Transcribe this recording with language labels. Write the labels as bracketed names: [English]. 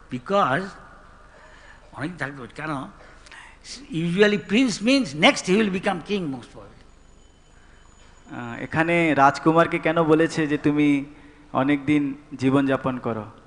[English] Because [Bangla] অনেক থাকতে পারে, কেন? [English] Usually prince means next he will become king most probably. [Bangla] এখানে রাজকুমারকে কেন বলেছে যে তুমি অনেক দিন জীবনযাপন করো?